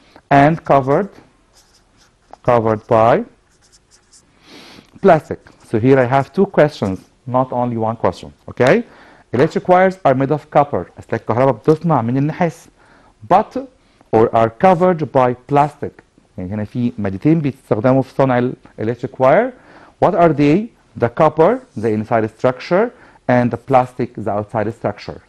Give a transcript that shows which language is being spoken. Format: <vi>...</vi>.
<en>And covered by plastic. So here I have two questions, not only one question. Okay? Electric wires are made of copper.</en> <ar>أصل الكهرباء بتصنع من النحاس.</ar> <en>But or are covered by plastic.</en> <ar>يعني هنا في مادتين بيستخدموا في صنع electric wire.</ar> <en>What are they? The copper, the inside structure, and the plastic, the outside structure.</en>